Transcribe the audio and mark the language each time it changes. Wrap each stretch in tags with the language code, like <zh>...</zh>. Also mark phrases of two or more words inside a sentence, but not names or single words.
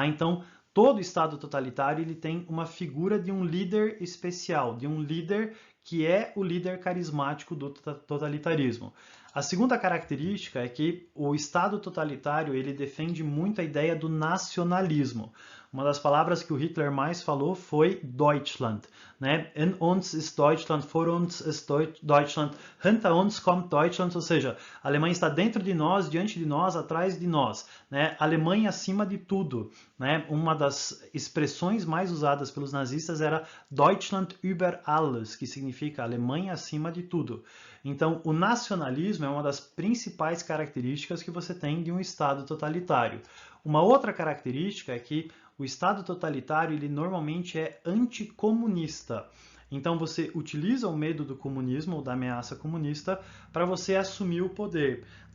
<pt>Então, todo Estado totalitário ele tem uma figura de um líder especial, de um líder que é o líder carismático do totalitarismo. A segunda característica é que o Estado totalitário ele defende muito a ideia do nacionalismo. Uma das palavras que o Hitler mais falou foi Deutschland, né?</pt> <de>In uns ist Deutschland, vor uns ist Deutschland, hinter uns kommt Deutschland,</de> <pt>ou seja, a Alemanha está dentro de nós, diante de nós, atrás de nós, né? Alemanha acima de tudo, né? Uma das expressões mais usadas pelos nazistas era</pt> <de>Deutschland über alles,</de> <pt>que significa Alemanha acima de tudo. Então, o nacionalismo é uma das principais características que você tem de um Estado totalitário. Uma outra característica é que o Estado totalitário ele normalmente é anticomunista. Então você utiliza o medo do comunismo ou da ameaça comunista para você assumir o poder, né?</pt>